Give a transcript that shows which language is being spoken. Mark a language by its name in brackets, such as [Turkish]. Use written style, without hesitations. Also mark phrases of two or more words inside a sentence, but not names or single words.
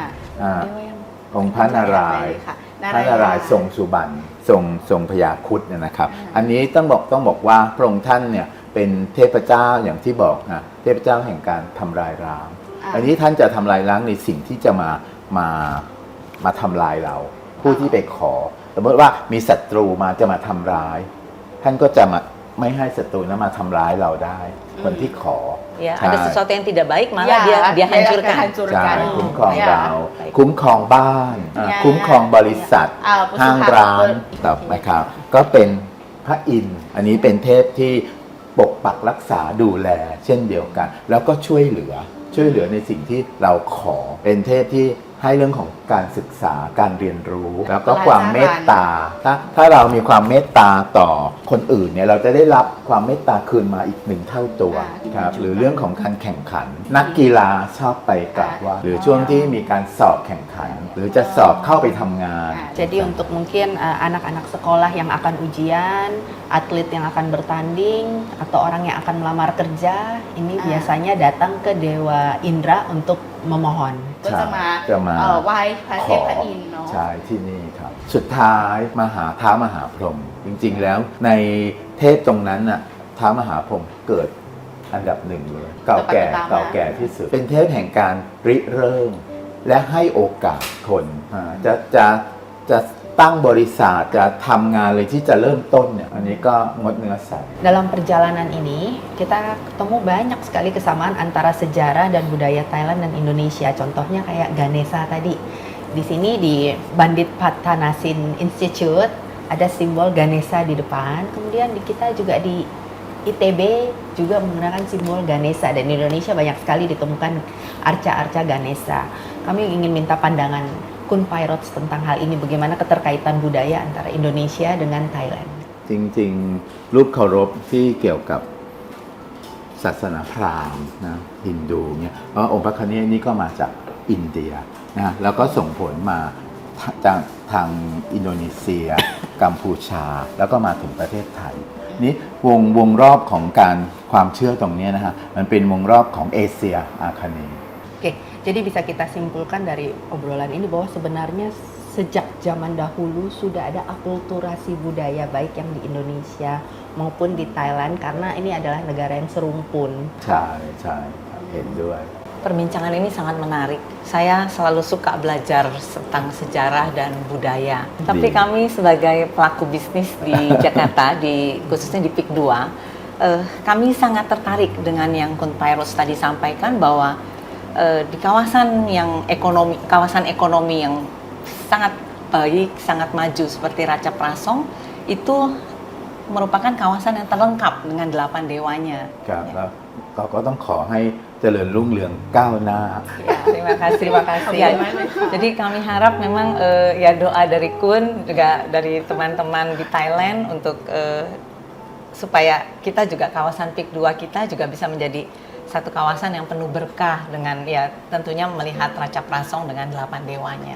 [Thai] ๆองค์พระนารายณ์ทรงสุบรรณทรงพญาครุฑเนี่ยนะครับอันนี้ต้องบอกว่าพระองค์ท่านเนี่ยเป็นเทพเจ้าอย่างที่บอกนะเทพเจ้าแห่งการทำลายล้างอันนี้ท่านจะทำลายล้างในสิ่งที่จะมาทำลายเราผู้ที่ไปขอสมมติว่ามีศัตรูจะมาทำร้ายท่านก็จะไม่ให้ศัตรูนั้นมาทำร้ายเราได้คนที่ขอ [Indonesian] Ya, [Thai] ใช่ [Indonesian] ada sesuatu yang tidak baik malah Ya, dia dia hancurkan. akan hancur. [Thai] ใช่คุ้มครอง [Indonesian] Ya. [Thai] เรา คุ้มครองบ้าน [Indonesian] Ya. [Thai] คุ้มครองบริษัท [Indonesian] perusahaan [Thai] ห้างร้านต่อไปครับก็เป็นพระอินทร์อันนี้เป็นเทพที่ปกปักรักษาดูแลเช่นเดียวกัน แล้วก็ช่วยเหลือในสิ่งที่เราขอเป็นเทพที่ให้เรื่องของการศึกษาการเรียนรู้ แล้วก็ความเมตตาถ้าเรามีความเมตตาต่อคนอื่นเนี่ยเราจะได้รับความเมตตาคืนมาอีก1 เท่าตัวครับหรือเรื่องของการแข่งขัน นักกีฬาชอบไปกราบไหว้หรือช่วงที่มีการสอบแข่งขัน หรือจะสอบเข้าไปทำงาน [Indonesian] Jadi untuk mungkin anak-anak sekolah yang akan ujian, atlet yang akan bertanding, atau orang yang akan melamar kerja, ini biasanya datang ke Dewa Indra untuk memohon. [Thai] ก็จะมา ไหว้พระ ข เท อ พอินทร์เนาะ ใช่ที่นี่ครับ สุดท้ายท้ามหาพรหมจริงๆแล้วในเทพตรงนั้นน่ะท้ามหาพรหมเกิดอันดับหนึ่งเลยเก่าแก่ที่สุด เป็นเทพแห่งการริเริ่ม และให้โอกาสคนจะตั้งบริษัทจะทำงานเลยที่จะเริ่มต้นเนี่ยอันนี้ก็งดเนื้อสัตว์ [Indonesian] Dalam perjalanan ini, kita ketemu banyak sekali kesamaan antara sejarah dan budaya Thailand dan Indonesia. Contohnya kayak Ganesha tadi. Di sini di Bandit Patanasin Institute ada simbol Ganesha di depan. Kemudian di kita juga di ITB juga menggunakan simbol Ganesha. Dan di Indonesia banyak sekali ditemukan arca-arca Ganesha. Kami ingin minta pandangan Kun Pairots tentang hal ini. Bagaimana keterkaitan budaya antara Indonesia dengan Thailand. [Thai] จริงๆรูปเคารพที่เกี่ยวกับศาสนาพราหมณ์นะฮินดูเนี่ยเพราะองค์พระคเนศนี่ก็มาจากอินเดียนะแล้วก็ส่งผลมาจากทางอินโดนีเซีย กัมพูชา แล้วก็มาถึงประเทศไทยนี่วงรอบของการความเชื่อตรงนี้นะฮะมันเป็นวงรอบของเอเชียอาคเนย์ [Indonesian] Oke, jadi bisa kita simpulkan dari obrolan ini bahwa sebenarnya sejak zaman dahulu sudah ada akulturasi budaya baik yang di Indonesia maupun di Thailand karena ini adalah negara yang serumpun. [Thai] ใช่เห็นด้วย [Indonesian] Perbincangan ini sangat menarik. Saya selalu suka belajar tentang sejarah dan budaya. Tapi kami sebagai pelaku bisnis di Jakarta, khususnya di PIK 2, kami sangat tertarik dengan yang Kun Pairots tadi sampaikan bahwa di kawasan ekonomi yang sangat baik, sangat maju seperti Raja Prasong itu merupakan kawasan yang terlengkap dengan 8 dewanya. [Thai] ครับแล้วเราก็ต้องขอให้เจริญรุ่งเรืองก้าวหน้า [Indonesian] Ya, terima kasih. Ya, jadi kami harap memang ya doa dari Kun juga dari teman-teman di Thailand untuk supaya kita juga kawasan PIK 2 kita juga bisa menjadi satu kawasan yang penuh berkah dengan ya tentunya melihat Raja Prasong dengan 8 dewanya.